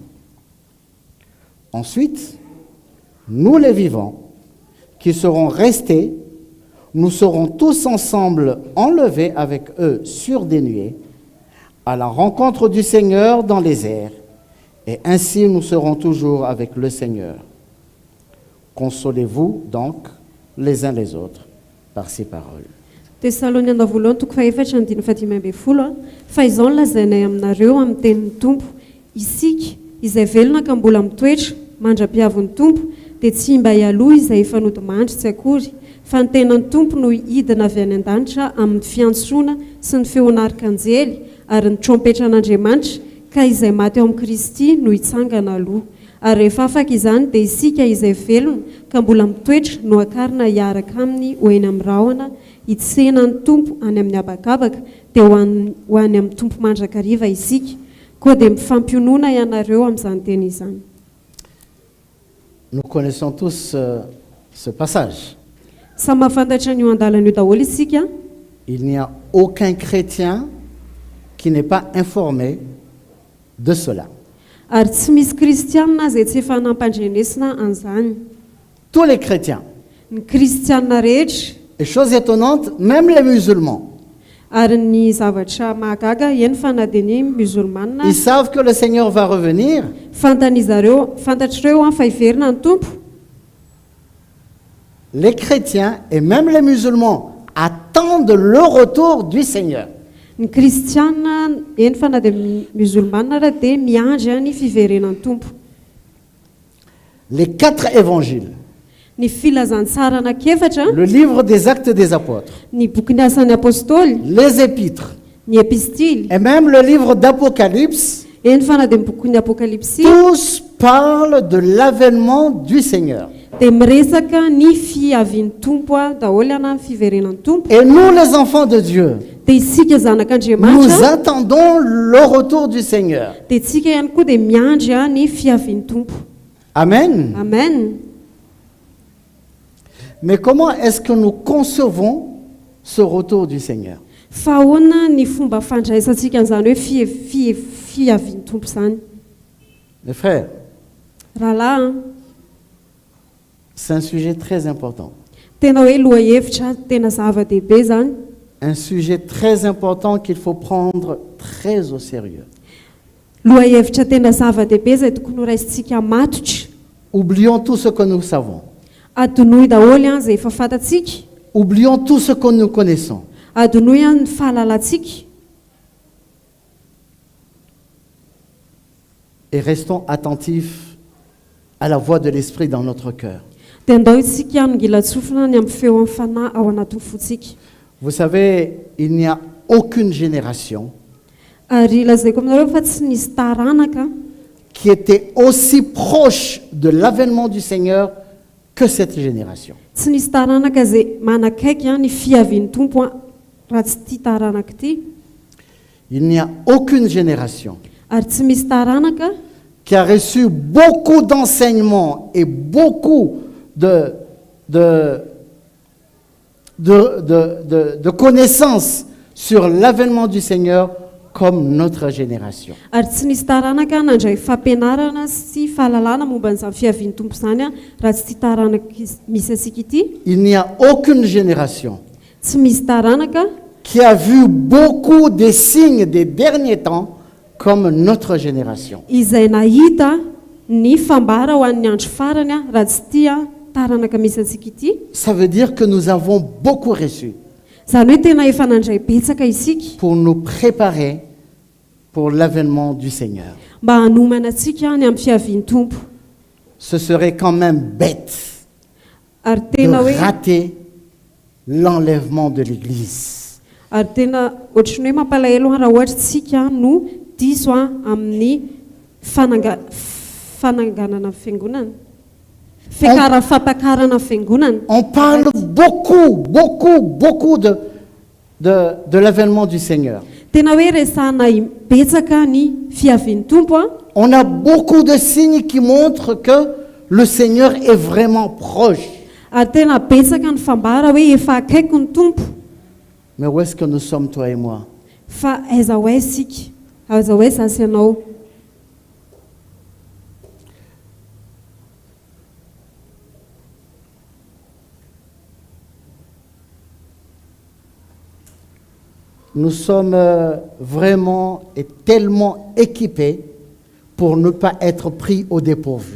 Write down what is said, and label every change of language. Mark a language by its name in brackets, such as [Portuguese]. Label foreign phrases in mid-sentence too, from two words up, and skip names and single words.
[French] Ensuite, nous les vivants, qui serons restés, nous serons tous ensemble enlevés avec eux sur des nuées, à la rencontre du Seigneur dans les airs, et ainsi nous serons toujours avec le Seigneur. Consolez-vous donc les uns les autres par ces paroles. [Malagasy] Tesaloniana voalohany toko fahaefatra andiny fahadimy ambin'ny folo. Fa izao no lazainay aminareo amin'ny tenin'ny Tompo, isika izay velona ka mbola mitoetra mandra-piavon'ny Tompo, dia tsy mba hialoha izay efa nodimandry tsy akory, fa ny tenan'ny Tompo no hidina avy any an-danitra amin'ny fiantsoana sy ny feon'arkanjely ary ny trompetra'Andriamanitra, ka izay maty ao amin'ny Kristy no hitsangana aloha. Ary rehefa afaka izany dia isika izay velona ka mbola mitoetra no akarina hiaraka aminy ho eny amin'ny rahona hitsenan'ny Tompo any amin'ny habakabaka, dia ho any amin'ny Tompo mandrakariva isika, koa dia mifampionoana ianareo amin'izany teny izany. [French] Nous connaissons tous ce passage. [Malagasy] Samy mahafantatra ny io andalana io daholo isika. [French] Il n'y a aucun chrétien qui n'est pas informé de cela. [Malagasy] Ary tsy misy kristianina izay tsy efa nampandrenesina an'izany. [French] Tous les chrétiens. [Malagasy] Ny kristianina rehetra. [French] Et chose étonnante, même les musulmans. [Malagasy] Ary ny zavatra mahagaga eny fa na dia ny musulmana. [French] Ils savent que le Seigneur va revenir. [Malagasy] Fantatrareo fa hiverina ny Tompo. [French] Les chrétiens et même les musulmans attendent le retour du Seigneur. [Malagasy] Ny kristianina eny fa na dia musulmana ra dia miandry ny fiverenan'ny Tompo. [French] Les 4 évangiles. [Malagasy] Ny filazantsara anankiefatra. [French] Le livre des Actes des Apôtres. [Malagasy] Ny boky asan'ny apôstôly. [French] Les épîtres. [Malagasy] Ny epistily. [French] Et même le livre d'Apocalypse. [Malagasy] Eny fa na dia boky apokalypsy. [French] Tous parlent de l'avènement du Seigneur. [Malagasy] Dia miresaka ny fiavian'ny Tompo daholo ana ny fiverenan'ny Tompo. [French] Et nous les enfants de Dieu, [Malagasy] dia isika zanak'Andriamanitra, [French] nous attendons le retour du Seigneur. [Malagasy] Dia isika ihany koa dia miandry ny fiavian'ny Tompo. Amen. Amen. [French] Mais comment est-ce que nous concevons ce retour du Seigneur? [Malagasy] Fa ahoana ny fomba fandraisantsika an'izany hoe fiavian'ny Tompo izany? [French] Mes frères, [Malagasy] rahalahy, [French] c'est un sujet très important. [Malagasy] Tena hoe lohahevitra tena zava-dehibe zany. [French] Un sujet très important qu'il faut prendre très au sérieux. [Malagasy] Lohahevitra tena zava-dehibe izay tokony ho raisintsika matotra. [French] Oublions tout ce que nous savons. [Malagasy] Adonoy daholo izay efa fantatsika. [French] Oublions tout ce que nous connaissons. [Malagasy] Adonoy ny fahalalantsika. [French] Et restons attentifs à la voix de l'Esprit dans notre cœur. [Malagasy] Dia andao isika mila tsofina ny amin'ny feo amin'ny fanahy ao anatin'ny fontsika. [French] Vous savez, il n'y a aucune génération [Malagasy] Ary lazaiko aminareo fa tsy nisy taranaka [French] qui était aussi proche de l'avènement du Seigneur que cette génération. [Malagasy] tsy nisy taranaka izay manakaiky ny fiavian'ny Tompo raha tsy ity taranaka ity. [French] Il n'y a aucune génération [Malagasy] Ary tsy misy taranaka [French] qui a reçu beaucoup d'enseignements et beaucoup de connaissances sur l'avènement du Seigneur comme notre génération. [Malagasy] Ary tsy nisy taranaka nandray fampianarana sy fahalalana momba n'izany fiavian'ny Tompo izany raha tsy ity taranaka misy antsika ity. [French] Il n'y a aucune génération [Malagasy] Tsy misy taranaka [French] qui a vu beaucoup des signes des derniers temps comme notre génération. [Malagasy] izay nahita ny fambara ho an'ny andro farany a raha tsy tia taranaka misy antsika ity. [French] Ça veut dire que nous avons beaucoup reçu [Malagasy] Zany hoe tena efa nandray betsaka isika [French] pour nous préparer pour l'avènement du Seigneur. [Malagasy] mba hanomana antsika ny amin'ny fiavian'ny tompo. [French] Ce serait quand même bête [Malagasy] Ary [French] de [Malagasy] tena hoe [French] rater l'enlèvement de l'Église. [Malagasy] ary tena ohatrany hoe mampalahelo raha ohatra tsika no diso amin'ny fananganana fiangonana, fampakarana fiangonana. [French] On parle beaucoup de l'avènement du Seigneur. [Malagasy] Tena hoe resahana betsaka ny fiavian'ny tompo a. [French] On a beaucoup de signes qui montrent que le Seigneur est vraiment proche. [Malagasy] Ary tena betsaka ny fambara hoe efa akaiky ny tompo. [French] Mais où est-ce que nous sommes, toi et moi? [Malagasy] Fa aiza ho aiza isika, aiza ho aiza zasy ianao. [French] Nous sommes vraiment et tellement équipés pour ne pas être pris au dépourvu.